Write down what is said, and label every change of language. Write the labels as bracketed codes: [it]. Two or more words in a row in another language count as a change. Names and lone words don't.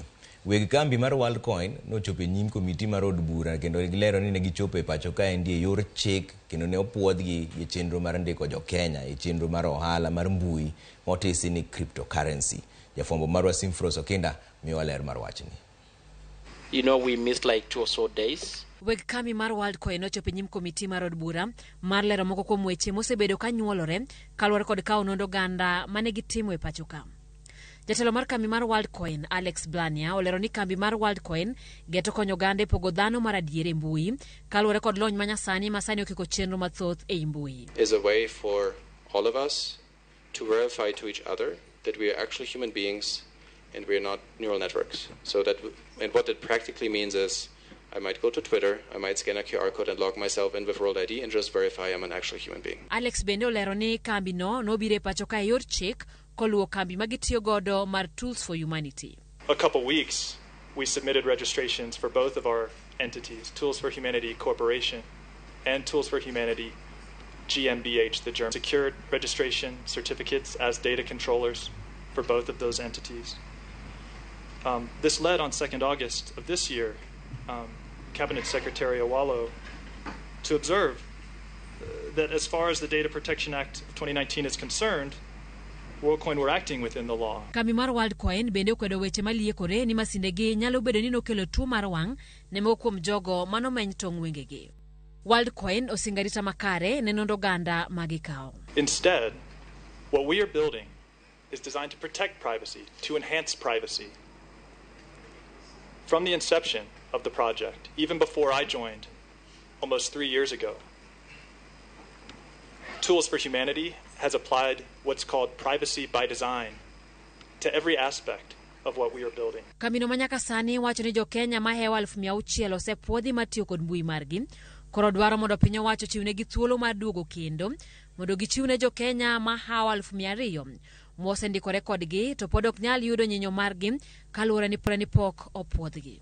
[luo] Weg kambi mar Worldcoin nochopo e nyim komiti mar od bura kendo gilero ni ne gichopo e pacho ka endi e yor chik kendo ne opuodhgi e chenro mar ndiko jo Kenya e chenro mar ohala mar mbui motisi ni cryptocurrency. Jafwambo marwa Simfros Okinda miyo ler mar wachni. [en] You know, we missed like 2 or so days. [luo] Weg kambi mar Worldcoin ochopo e nyim komiti mar od bura mar lero moko kuom weche mosebedo ka nyuolore kaluwore kod kawo nonro ganda mane gitimo e pacho ka. Jatelo mar kambi mar Worldcoin Alex Blania olero ni kambi mar Worldcoin geto konyo gande pogo dhano mar adier e mbui kaluwore kod lony manyasani masani okiko chenro mathoth e mbui. [en] Is a way for all of us to verify to each other that we are actually human beings and we are not neural networks. So that, and what that practically means is I might go to Twitter, I might scan a QR code and log myself in with World ID and just verify I'm an actual human being. [luo] Alex bende olero ni kambi no bire pacho ka yor chik koluwo kambi magitiyo godo mar Tools for Humanity. [en] A couple weeks, we submitted registrations for both of our entities, Tools for Humanity Corporation and Tools for Humanity GmbH, the German. Secured registration certificates as data controllers for both of those entities. This led on 2nd August of this year, Cabinet Secretary Awalo to observe that as far as the Data Protection Act of 2019 is concerned, Worldcoin were acting within the law. [luo] Kambi mar Worldcoin bende okwedo weche maliekore ni masindegi nyalo bedo ni nokelo tuo mar wang' ne moko kuom jogo manomeny tong wengegi. Worldcoin osingarita makare ne nonro ganda magikawo. [en] Instead, what we are building is designed to protect privacy, to enhance privacy. From the inception of the project, even before I joined almost 3 years ago, Tools for Humanity has applied what's called privacy by design to every aspect of what we are building. [luo] Kamino manyaka sani wacho ni jo Kenya mahewa 600 osepuodhi matiyo kod mbui margi. Koro dwaro mondo piny owacho chiwnegi thuolo mar duogo kendo mondo gichiwne jo Kenya mahawa 200 mosendikore kodgi to pod ok nyal yudo nyinyo margi kaluwore ni pok opuodhgi.